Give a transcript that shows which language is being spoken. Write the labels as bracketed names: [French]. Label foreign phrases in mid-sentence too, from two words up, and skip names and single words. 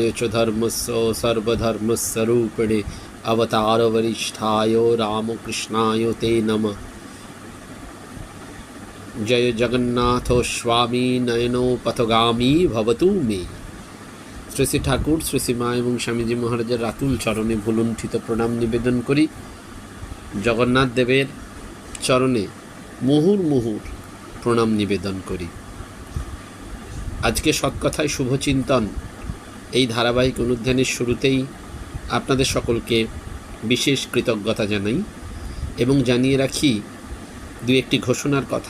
[Sanskrit] च धर्मस्य सर्वधर्मस्वरूपिणे अवतारवरिष्ठाय रामकृष्णाय ते नमः। जय जगन्नाथ स्वामी नयनो पथगामी भवतु मे। [Bangla] শ্রী শ্রী ঠাকুর, শ্রী শ্রী মা এবং স্বামীজি মহারাজের রাতুল চরণে ভুলুণ্ঠিত প্রণাম নিবেদন করি। জগন্নাথ দেবের চরণে মুহুর মুহুর প্রণাম নিবেদন করি। আজকে সৎকথায় শুভচিন্তন এই ধারাবাহিক অনুধ্যানের শুরুতেই আপনাদের সকলকে বিশেষ কৃতজ্ঞতা জানাই এবং জানিয়ে রাখি দু একটি ঘোষণার কথা।